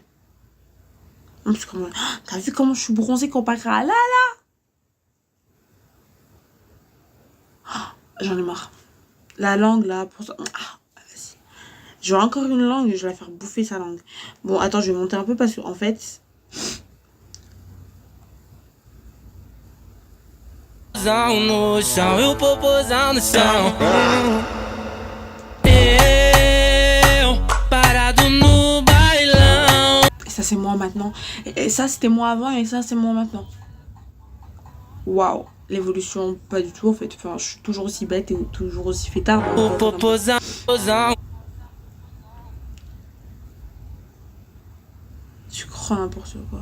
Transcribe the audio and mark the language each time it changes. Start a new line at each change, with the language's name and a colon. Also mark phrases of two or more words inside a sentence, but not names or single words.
French: En plus, comment... T'as vu comment je suis bronzée comparé à là, j'en ai marre. La langue là, pour ça. Ah, vas-y. J'aurai encore une langue, je vais la faire bouffer sa langue. Bon, attends, je vais monter un peu parce que en fait.
Portuguese: No chão e o popozão no chão. Eu parado no bailão.
French: Et ça, c'est moi maintenant. Et ça, c'était moi avant et ça, c'est moi maintenant. Waouh, l'évolution, pas du tout en fait. Enfin, je suis toujours aussi bête et toujours aussi fêtard.
Portuguese: O popozão.
French: Tu crois n'importe quoi.